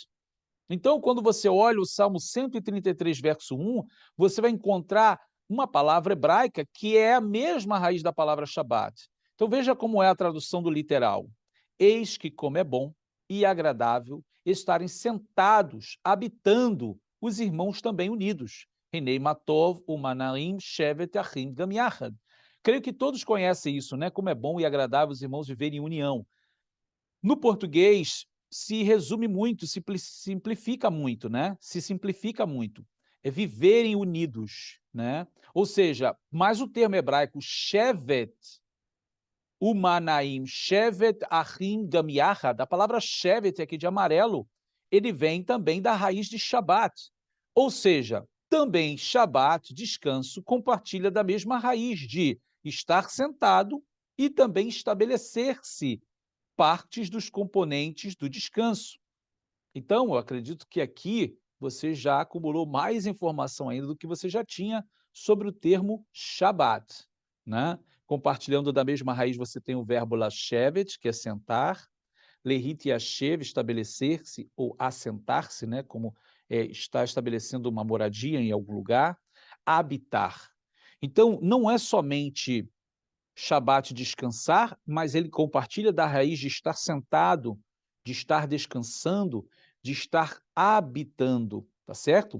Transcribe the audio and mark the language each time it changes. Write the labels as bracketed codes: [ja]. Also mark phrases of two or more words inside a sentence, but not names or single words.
[pt] Então, quando você olha o Salmo 133, verso 1, você vai encontrar uma palavra hebraica que é a mesma raiz da palavra Shabat. Então, veja como é a tradução do literal. Eis que como é bom e agradável estarem sentados, habitando, os irmãos também unidos. [he] הנה מה טוב ומה נעים שבת אחים גם יחד. [pt] Creio que todos conhecem isso, né? Como é bom e agradável os irmãos viverem em união. No português, se resume muito, simplifica muito, né? Se simplifica muito. É viverem unidos, né? Ou seja, mas o termo hebraico [he] שבת, ומה נעים, שבת אחים גם יחד, [pt] a palavra shevet aqui de amarelo, ele vem também da raiz de Shabat. Ou seja, também Shabat, descanso, compartilha da mesma raiz de estar sentado e também estabelecer-se, partes dos componentes do descanso. Então, eu acredito que aqui você já acumulou mais informação ainda do que você já tinha sobre o termo Shabat, né? Compartilhando da mesma raiz, você tem o verbo lashevet, que é sentar, [he] להתיישב, [pt] estabelecer-se ou assentar-se, né? Como está estabelecendo uma moradia em algum lugar, habitar. Então, não é somente Shabat descansar, mas ele compartilha da raiz de estar sentado, de estar descansando, de estar habitando, tá certo?